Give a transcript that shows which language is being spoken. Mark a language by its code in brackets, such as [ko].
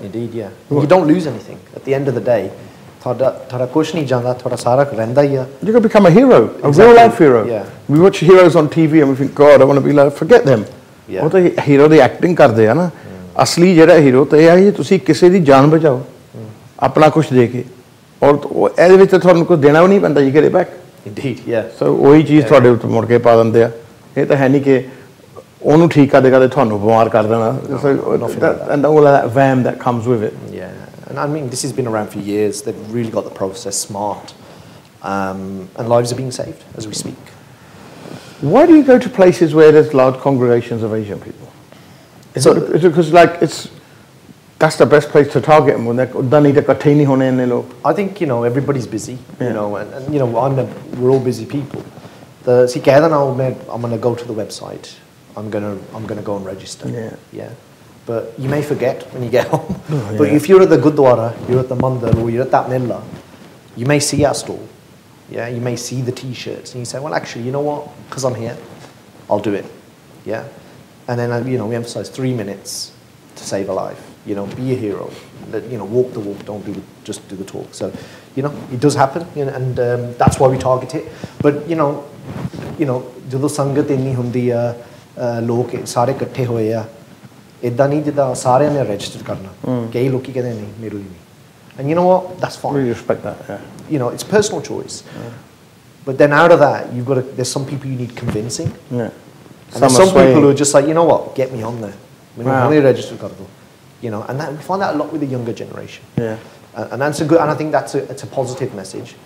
[en] Indeed, yeah. You don't lose anything. At the end of the day, [pa] thora kuch nahi janda, thora sara rehda hi hai. [en] You can become a hero, a real-life hero. Yeah. We watch heroes on TV and we think, God, I want to be like, forget them. [pa] ਉਹ ਤਾਂ hero ਦੀ acting ਕਰਦੇ ਆ ਨਾ ਅਸਲੀ ਜਿਹੜਾ hero ਤਾਂ ਇਹ ਹੈ ਤੁਸੀਂ ਕਿਸੇ ਦੀ ਜਾਨ ਬਚਾਓ ਆਪਣਾ ਕੁਝ ਦੇ ਕੇ ਔਰ ਇਹਦੇ ਵਿੱਚ ਤੁਹਾਨੂੰ ਕੁਝ ਦੇਣਾ ਵੀ ਨਹੀਂ ਪੈਂਦਾ ਜੀ ਕਿਹੜੇ ਬੈਕ [en] indeed yeah [pa] ਸੋ ਉਹੀ ਚੀਜ਼ ਤੁਹਾਡੇ ਉੱਤੇ ਮੁੜ ਕੇ ਪਾ ਦਿੰਦੇ ਆ ਇਹ ਤਾਂ ਹੈ ਨਹੀਂ ਕਿ ਉਹਨੂੰ ਠੀਕ ਕਰਦੇ ਕਰਦੇ ਤੁਹਾਨੂੰ ਬਿਮਾਰ ਕਰ ਦੇਣਾ [en] and all of that vam that comes with it and I mean this has been around for years they've really got the process smart and lives are being saved as we speak. Why do you go to places where there's large congregations of Asian people? Is it because like that's the best place to target them when they're I think you know everybody's busy you know and you know we're all busy people see I'm going to go to the website I'm going to go and register but you may forget when you get home but if you're at the Gurdwara you're at the Mandir or you're at that Milla you may see our stall. Yeah, you may see the T-shirts and you say, well, actually, you know what? Because I'm here, I'll do it. Yeah, and then you know we emphasize 3 minutes to save a life. You know, be a hero. You know, walk the walk. Don't just do the talk. So, you know, it does happen, you know, and that's why we target it. But you know, [pa] ਜਦੋਂ ਸੰਗਤ ਇੰਨੀ ਹੁੰਦੀ ਆ ਲੋਕ ਸਾਰੇ ਇਕੱਠੇ ਹੋਏ ਆ ਇਦਾਂ ਨਹੀਂ ਜਿੱਦਾਂ ਸਾਰਿਆਂ ਨੇ ਰਜਿਸਟਰ ਕਰਨਾ ਕਈ ਲੋਕੀ ਕਹਿੰਦੇ ਨਹੀਂ ਮੇਰੇ ਲਈ ਨਹੀਂ. [en] And you know what? That's fine. We respect that. Yeah. You know, it's personal choice. But then out of that, there's some people you need convincing. Yeah. And there's some people who are just like, you know what? Get me on there. Only [pa] register kar do. [en] You know, and we find that a lot with the younger generation. Yeah. And that's a good. And I think it's a positive message.